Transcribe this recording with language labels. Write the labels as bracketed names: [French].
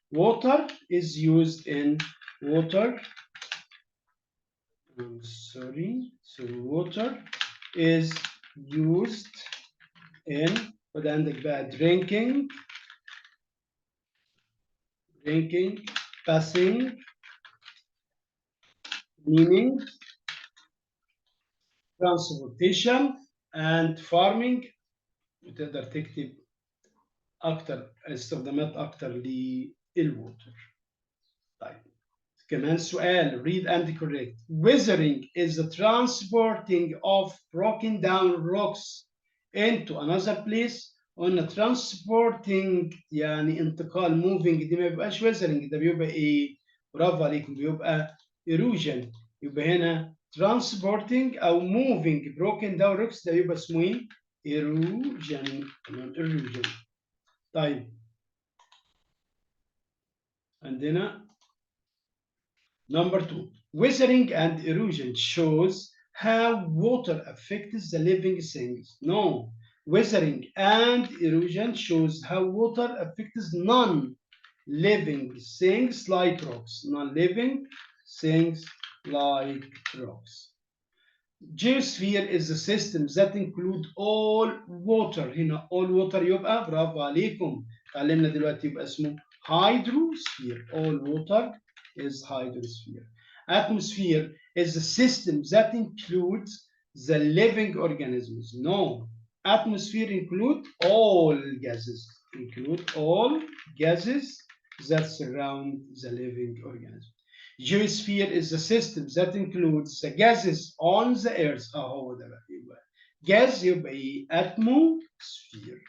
[English] Water is used in water is used in [Arabic] خد عندك بقى [English] drinking, passing, cleaning, transportation and farming. [Arabic] وتقدر تكتب أكتر استخدامات أكتر للووتر. طيب كمان سؤال [English] read and correct. Weathering is the transporting of broken down rocks into another place. [Arabic] قلنا transporting يعني انتقال moving دي ما بيبقاش weathering ده بيبقى ايه؟ برافو عليكم بيبقى erosion. يبقى هنا transporting أو [English] moving broken down rocks [Arabic] ده يبقى اسمه ايه؟ erosion. تمام erosion. طيب عندنا [English] number 2. Weathering and erosion shows how water affects the living things. No. Weathering and erosion shows how water affects non-living things like rocks. Non-living things like rocks. Geosphere is a system that include all water. [Arabic] هنا [English] all water [Arabic] يبقى برافو عليكم. اتعلمنا دلوقتي يبقى اسمه hydrosphere. [English] All water is hydrosphere. Atmosphere is a system that includes the living organisms. No. Atmosphere include all gases. Include all gases that surround the living organism. Geosphere is a system that includes the gases on the earth. [Arabic] هو ده بقى يبقى gas يبقى ايه؟ atmosphere.